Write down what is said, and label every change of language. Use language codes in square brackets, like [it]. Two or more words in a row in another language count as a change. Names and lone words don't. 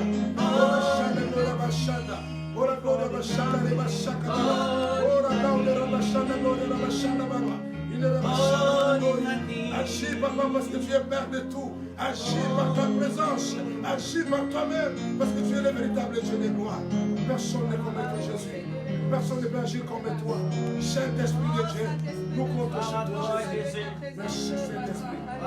[fr] Ora shana gloria bashanda. Ora gloria bashanda le bashaka. Ora gloria bashanda gloria bashanda baba. Il est bashanda gloria. Agis papa parce que tu es père de tout. Agis par ta présence. Agis par toi-même parce que tu es le véritable Dieu de gloire. Personne n'est comme toi Jésus. Personne ne peut agir comme toi. Saint-Esprit de Dieu, nous comptons sur toi, Jésus. Merci, Saint-Esprit.